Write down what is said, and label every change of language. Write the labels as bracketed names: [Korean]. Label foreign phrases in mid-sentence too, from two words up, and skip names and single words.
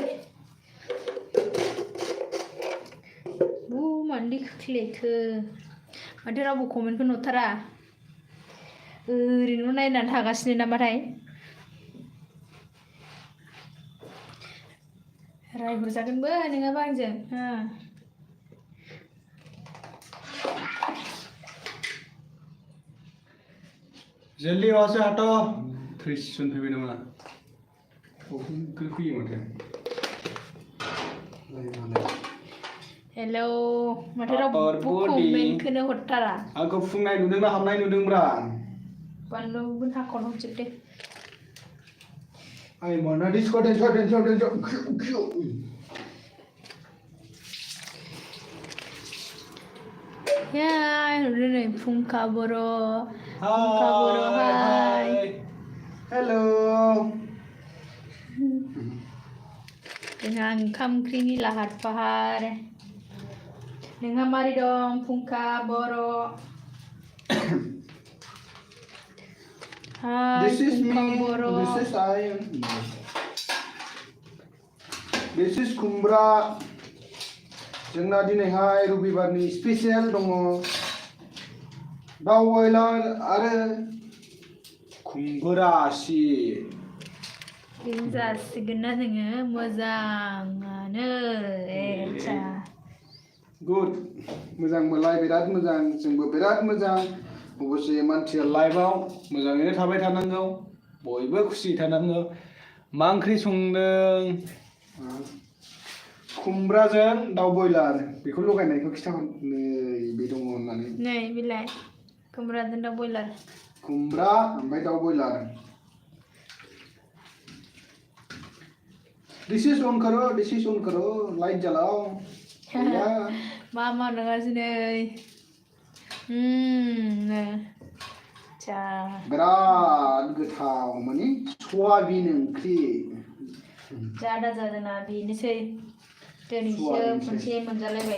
[Bodo] मानो खोख्लैखो? माथो रावबो कमेन्टखौ नुथारा? ओरैनो नायनानै थागासिनो नामाथाय? रायहरजागोनबो नङाबा आंजों। [Hindi] जल्दी वहां से हटो। [Bodo] 30 जन फैबाय नामा? फैयो माथो। हेलौ, माथो रावबो कमेन्टखौनो हरथारा? आंखौ फुंनाय नुदोंना हाबनाय नुदोंब्रा? बानलुबो हाख'नो हरजोबदे। Ay, mana Discord. Ya, नै फुंखा बर'। हाय। हेल'। जोंहा ओंखाम ओंख्रिनि लाहार फाहार। नोंहा मारै दं फुंखा बर'? [English] This is me. [Bodo] बर'. [English] This is I. This is खुमब्रा। [Bodo] जोंना दिनैहाय रबिबारनि स्पेसियेल दङ। दाउ बयलार आरो खुमब्रा आसि। बेनो जासिगोन ना जोङो मोजाङानो। गुड, मोजांबालाय बिराद मोजां, जोंबो बिराद मोजां। अबसे मानसिया लाइफआव मोजाङैनो थाबाय थानांगौ, बयबो खुसि थानांगौ। मा ओंख्रि संदों? खुमब्राजों दाउ बयलार। बेखौ लगायनायखौ खिथाहर। नै बे दङ होननानै। नै बिलाय खुमब्राजों दाउ बयलार। खुमब्रा ओमफ्राय दाउ बयलार। [English] This is on [Hindi] करो, लाइट जलाओ। [Bodo] मा नङासै नै। बिराद गोथाव माने सवाबिन ओंख्रि। जादा जादोंना बेनोसै। दिनैसो खनसे मोनजालायबाय।